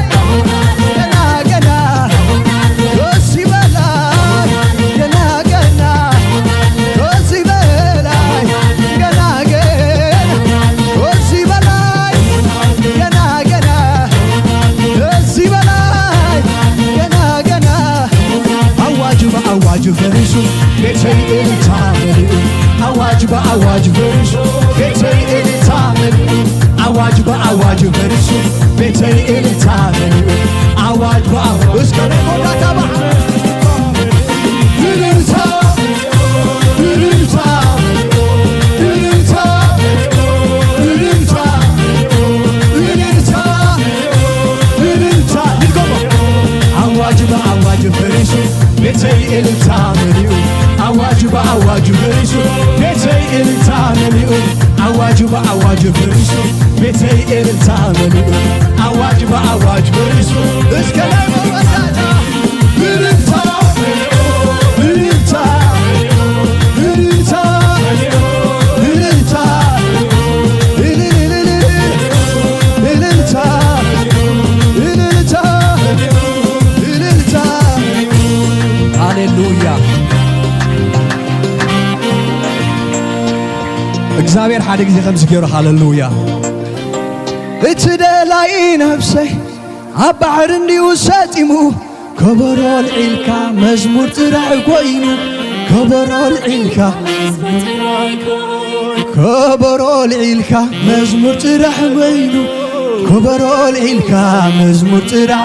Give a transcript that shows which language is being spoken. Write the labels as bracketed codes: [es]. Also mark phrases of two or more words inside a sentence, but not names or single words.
[am] ገና ገና ከዚህ በላይ ገና ገና ከዚህ በላይ ገና ገና ከዚህ በላይ ገና ገና ከዚህ በላይ ገና ገና [ti] አዋጅ በአዋጅ ፈሪሱ ቤተይ እልልታ መሊኡ አዋጅ በአዋጅ ፈሪሱ ቤተይ እልልታ መሊኡ አዋጅ በአዋጅ ፈሪሱ ቤተይ እልልታ መሊኡ አዋጅ በአዋጅ እስከ ነጎዳታ ባዕ እልልታ እልልታ እልልታ እልልታ እልልታ እልልታ ይድገሞ አዋጅ በአዋጅ ፈሪሱ ቤተይ እልልታ መሊኡ አዋጅ በአዋጅ ፈሪሱ ቤተይ እልልታ መሊኡ አዋጅ በአዋጅ ፈሪሱ ቤተይ እልልታ መሊኡ አዋጅ በአዋጅ ፈሪሱ እስከ ላይ መወዳታ እልልታ እልልታ እልልታ እልልታ እልልታ እልልታ እልልታ ሃሌሉያ እግዚአብሔር ሓደ ጊዜ ከምዚ ገይሩ ሃሌሉያ እቲ ደላይ ነፍሰይ ኣብ ባሕሪ እንዲሁ ሰጢሙ ከበሮ ልዒልካ መዝሙር ጥራሕ ኮይኑ ከበሮ ልዒልካ ከበሮ ልዒልካ መዝሙር ጥራሕ ኮይኑ ከበሮ ልዒልካ መዝሙር ጥራሕ